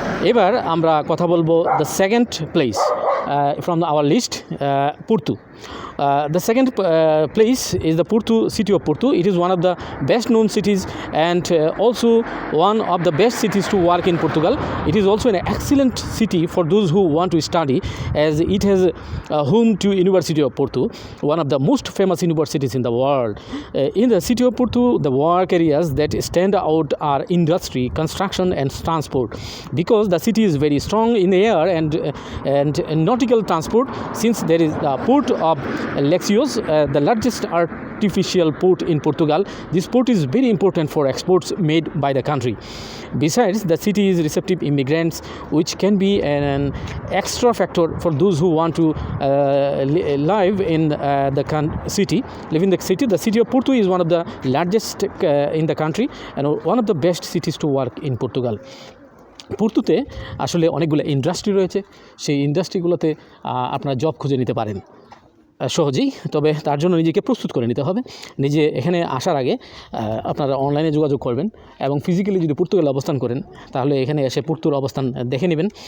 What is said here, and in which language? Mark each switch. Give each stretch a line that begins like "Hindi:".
Bangla: এবার আমরা কথা বলবো
English: The second place from our list, Porto. The second place is the city of Porto. It is one of the best known cities and also one of the best cities to work in Portugal. It is also an excellent city for those who want to study, as it has home to University of Porto, one of the most famous universities in the world. In the city of Porto, the work areas that stand out are industry, construction and transport, because the city is very strong in the air and nautical transport, since there is the port of Lexios, the largest artificial port in Portugal. This port is very important for exports made by the country. Besides, the city is receptive immigrants, which can be an extra factor for those who want to live in the city. The city of Porto is one of the largest in the country and one of the best cities to work in Portugal.
Bangla: পোর্তুতে আসলে অনেকগুলো industry রয়েছে, সেই ইন্ডাস্ট্রিগুলোতে আপনারা job খুঁজে নিতে পারেন সহজেই। তবে তার জন্য নিজেকে প্রস্তুত করে নিতে হবে। নিজে এখানে আসার আগে আপনারা অনলাইনে যোগাযোগ করবেন এবং ফিজিক্যালি যদি পর্তুগালে অবস্থান করেন তাহলে এখানে এসে পোর্তুর অবস্থান দেখে নেবেন।